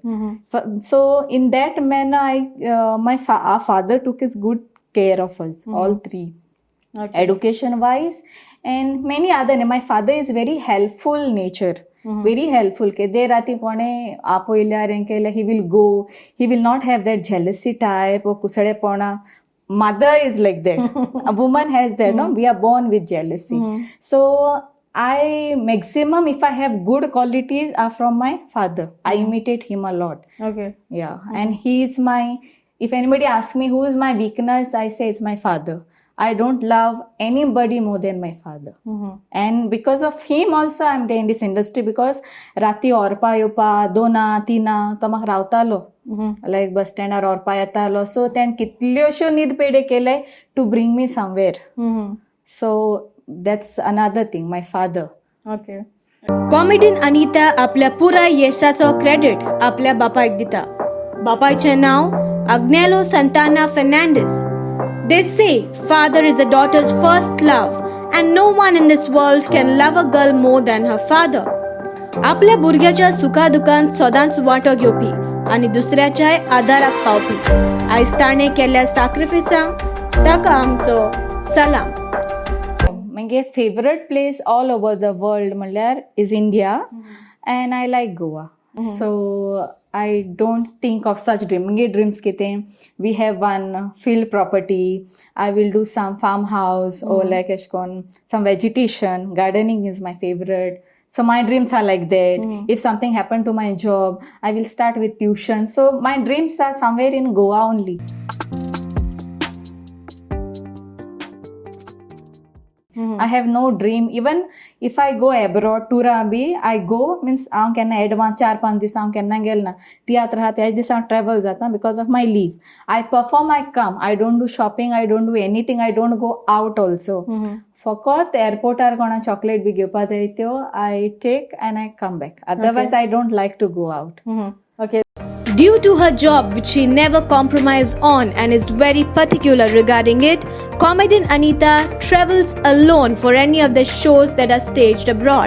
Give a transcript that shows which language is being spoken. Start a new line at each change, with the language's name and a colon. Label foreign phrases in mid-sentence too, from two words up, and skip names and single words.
English: So in that manner, our father took his good care of us, all three, education wise, and many other. My father is very helpful nature. Very helpful.
Konkani: के दे राती कोणे आपयल्यार हें केल्यार
English: he will go. He will not have that jealousy type or कुसडेपणा. Mother is like that. A woman has that. No, we are born with jealousy. So I maximum, if I have good qualities, are from my father. I imitate him a lot. Okay. Yeah, and he is my. If anybody asks me who is my weakness, I say it's my father. I don't love anybody more than my father. And because of him also I'm there in this industry, because
Konkani: rati orpa yopa 2-3 to म्हाका रावतालो, like bus standar orpa येतालो.
English: So then
Konkani: कितल्योश्यो न्हीद पेडे केले
English: to bring me somewhere. So that's another thing, my father. Okay.
Konkani: कॉमेडीन अनिता आपल्या पुरा यशाचो क्रेडिट आपल्या बापायक दिता. बापायचें नांव अग्नेलो संताना फेर्नांडीस.
English: They say father is a daughter's first love, and no one in this world can love a girl more than her father.
Konkani: आपल्या भुरग्याच्या सुखादुखांत सदांच वांटो घेवपी आनी दुसऱ्याच्याय आदाराक पावपी. आयज ताणें केल्ल्या सॅक्रिफिसांक ताका आमचो सलाम.
English: My favorite place all over the world म्हणल्यार is India, and I like Goa. So I don't think of such dream. My dreams kite, we have one field property. I will do some farmhouse or like some vegetation. Gardening is my favorite. So my dreams are like that. If something happened to my job, I will start with tuition. So my dreams are somewhere in Goa only. I have no dream. Even if I go abroad, tour bhi, I go, means
Konkani: हांव केन्ना advance 4-5 दीस हांव केन्ना गेल ना. तियात्र आहा त्याच दिसा travel जाता
English: because of my leave. I perform, I come. I don't do shopping. I don't do anything. I don't go out also.
Konkani: फकत एअरपोर्टार कोणा चॉकलेट बी घेवपा जाय त्यो
English: I take and I come back otherwise I don't like to go out. Okay. Due to her job, which she never compromised on and is very particular regarding it, comedian Anita travels alone for any of the shows that are staged abroad.